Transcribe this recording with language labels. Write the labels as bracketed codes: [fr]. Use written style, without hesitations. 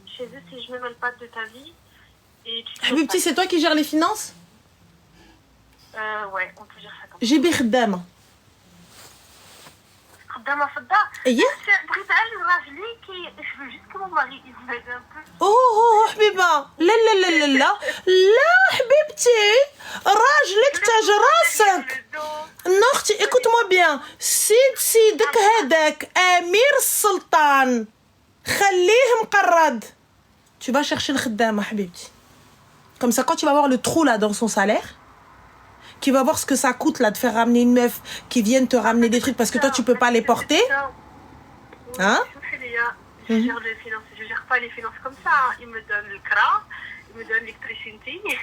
[fr] Chez eux, c'est je me mêle pas de ta vie. Mais petit, c'est toi qui gères les finances? Ouais, on peut dire ça comme ça. J'ai بخدامة. [ar] خدامة في الدار. ايه؟ بغيت اعلم راجلي [fr] je veux juste que mon mari il m'aide un peu. [ar] اوه حبيبه لا حبيبتي راجلك تاج راسك نختي [fr] écoute-moi bien [ar] سيدك هذاك امير السلطان خليه مقرد. [fr] Tu vas chercher [ar] الخدامه حبيبتي. [fr] Comme ça, quand tu vas voir le trou là dans son salaire, qui va voir ce que ça coûte là de faire ramener une meuf qui vienne te ramener des trucs parce que toi tu peux pas les porter. Hein? Je gère les finances, je gère pas les finances comme ça. Il me donne le CRA, il me donne l'électricité.